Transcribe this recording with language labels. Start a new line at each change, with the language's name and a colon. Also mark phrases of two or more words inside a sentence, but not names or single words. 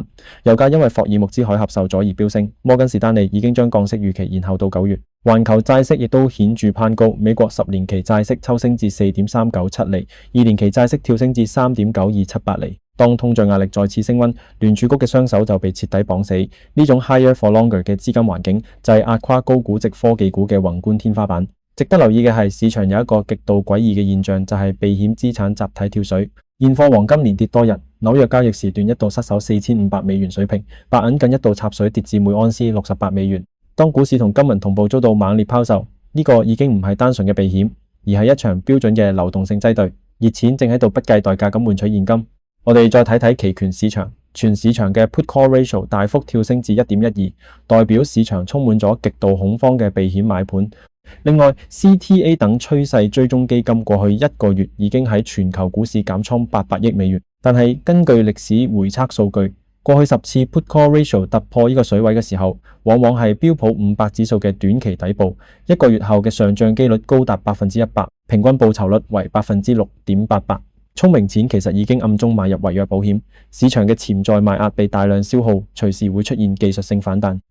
Cantonese: 油價因為霍爾木茲海峽受阻而飆升，摩根士丹利已經將降息預期延後到9月。環球債息亦都顯著攀高，美國10年期債息抽升至 4.397 厘，2年期債息跳升至 3.9278 厘。當通脹壓力再次升溫，聯儲局嘅雙手就被徹底綁死。呢種
English: higher for longer
Cantonese: 嘅資金環境就係壓垮高估值科技股嘅宏觀天花板。值得留意嘅係，市場有一個極度詭異嘅現象，就係避險資產集體跳水。現貨黃金連跌多日，紐約交易時段一度失守4500美元水平，白銀更一度插水跌至每盎司68美元。當股市同金銀同步遭到猛烈拋售，呢個已經唔係單純嘅避險，而係一場標準嘅流動性擠兌。熱錢正喺度不計代價咁換取現金。我哋再睇睇期權市場，全市場嘅
English: put call ratio
Cantonese: 大幅跳升至 1.12， 代表市場充滿咗極度恐慌嘅避險買盤。另外 CTA 等趨勢追蹤基金過去1個月已經喺全球股市減倉800億美元，但係根據歷史回測數據，過去10次
English: put call ratio
Cantonese: 突破呢個水位嘅時候，往往係標普500指數嘅短期底部，1個月後嘅上漲機率高達 100%， 平均報酬率為 6.88%。聰明錢其實已經暗中買入違約保險，市場嘅潛在賣壓被大量消耗，隨時會出現技術性反彈。